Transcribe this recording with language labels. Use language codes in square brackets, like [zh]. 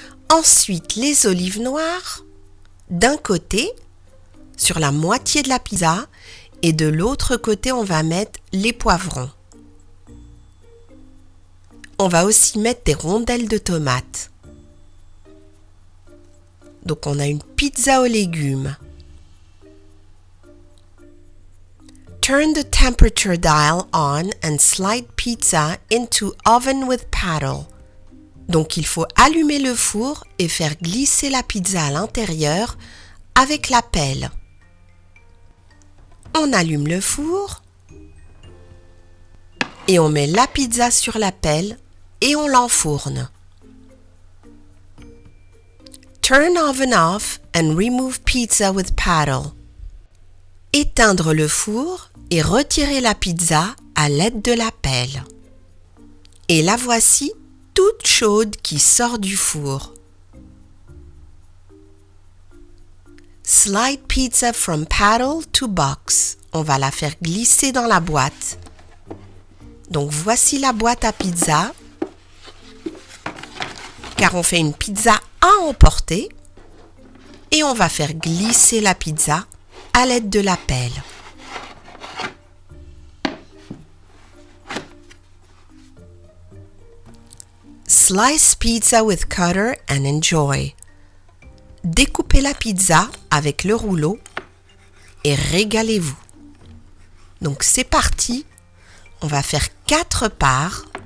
[fr] Ensuite, les olives noires d'un côté, sur la moitié de la pizza. Et de l'autre côté, on va mettre les poivrons. On va aussi mettre des rondelles de tomates. Donc, on a une pizza aux légumes. [en] Turn the temperature dial on and slide pizza into oven with paddle. [fr] Donc, il faut allumer le four et faire glisser la pizza à l'intérieur avec la pelle. On allume le four et on met la pizza sur la pelle et on l'enfourne. [en] Turn oven off and remove pizza with paddle. [fr] Éteindre le four et retirer la pizza à l'aide de la pelle. Et la voici toute chaude qui sort du four. [en] Slide pizza from paddle to box. [fr] On va la faire glisser dans la boîte. Donc voici la boîte à pizza. Car on fait une pizza à emporter. Et on va faire glisser la pizza à l'aide de la pelle. [en] Slice pizza with cutter and enjoy. [fr] Découpez la pizza avec le rouleau et régalez-vous. Donc c'est parti, on va faire 4 parts.